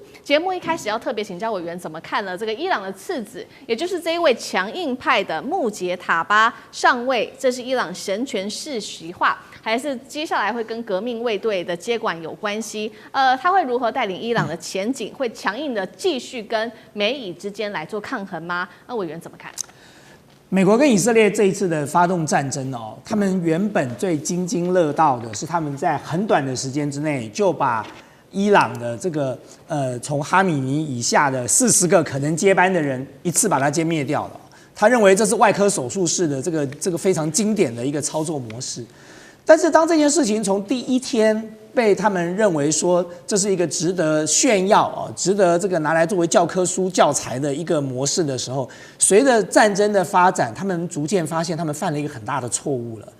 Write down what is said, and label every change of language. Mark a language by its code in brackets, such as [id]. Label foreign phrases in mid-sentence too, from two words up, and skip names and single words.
[zh] 節目一開始要特別請教委員怎麼看了這個伊朗的次子，也就是這一位強硬派的穆傑塔巴上尉，這是伊朗神權世襲化，還是接下來會跟革命衛隊的接管有關係？他會如何帶領伊朗的前景？會強硬的繼續跟美以之間來做抗衡嗎？那委員怎麼看？美國跟以色列這一次的發動戰爭哦，他們原本最津津樂道的是他們在很短的時間之內就把伊朗的這個從哈米尼以下的40個可能接班的人一次把它歼滅掉了。他認為這是外科手術式的這個非常經典的一個操作模式。但是當這件事情從第一天被他們認為說這是一個值得炫耀值得這個拿來作為教科書教材的一個模式的時候，隨着戰爭的發展，他們逐漸發現他們犯了一個很大的錯誤了。